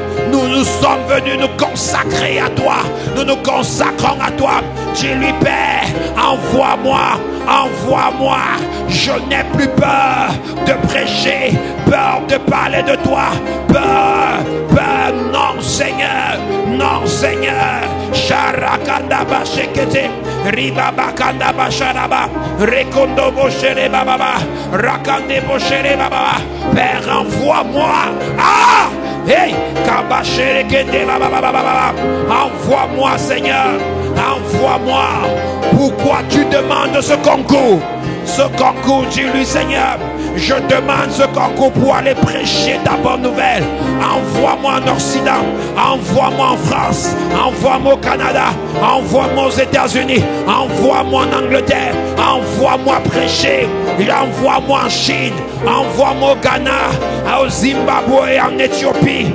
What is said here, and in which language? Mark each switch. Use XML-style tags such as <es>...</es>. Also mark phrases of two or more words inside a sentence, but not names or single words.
<fr>Nous sommes venus nous consacrer à toi. Nous nous consacrons à toi. Dis-lui, Père, envoie-moi. Envoie-moi. Je n'ai plus peur de prêcher, peur de parler de toi. Peur, non, Seigneur. Non, Seigneur. Sharakandaba shekete. Ribabakandaba sharaba. Rekondo boshere bababa. Rakande boshere bababa. Père, envoie-moi. Ah! Hey! Kabashere kende bababa. Envoie-moi, Seigneur. Envoie-moi. Pourquoi tu demandes ce concours? Ce concours, dis-lui, Seigneur, je demande ce concours pour aller prêcher ta bonne nouvelle. Envoie-moi en Occident, envoie-moi en France, envoie-moi au Canada, envoie-moi aux États-Unis, envoie-moi en Angleterre, envoie-moi prêcher, envoie-moi en Chine, envoie-moi au Ghana, au Zimbabwe et en Éthiopie.</fr>